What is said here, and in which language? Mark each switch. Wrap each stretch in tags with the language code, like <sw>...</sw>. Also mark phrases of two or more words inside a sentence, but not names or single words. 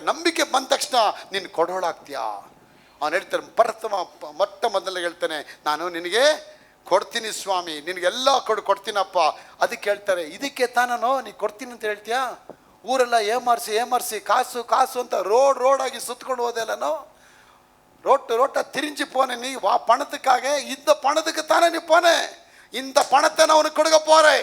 <kn>ನಂಬಿಕೆ ಬಂದ ತಕ್ಷಣ ನೀನು ಕೊಡೋಳಾಗ್ತೀಯಾ. ಅವನು ಹೇಳ್ತಾನೆ, ಮೊಟ್ಟ ಮೊದಲಿಗೆ ಹೇಳ್ತಾನೆ, ನಾನು ನಿನಗೆ ಕೊಡ್ತೀನಿ ಸ್ವಾಮಿ, ನಿನಗೆಲ್ಲ ಕೊಡ್ತೀನಪ್ಪ. ಅದಕ್ಕೆ ಹೇಳ್ತಾರೆ, ಇದಕ್ಕೆ ತಾನೋ ನೀ ಕೊಡ್ತೀನಿ ಅಂತ ಹೇಳ್ತೀಯಾ? ಊರೆಲ್ಲ ಏಮಾರಿಸಿ ಕಾಸು ಕಾಸು ಅಂತ ರೋಡಾಗಿ ಸುತ್ಕೊಂಡು ಹೋದೆಲ್ಲನೋ.</kn> <ta>ரோட்ட திரிஞ்சு போன நீ வா பணத்துக்காக, இந்த பணத்துக்கு தானே நீ போன. இந்த பணத்தை நான் உனக்கு கொடுக்க போறேன்.</ta>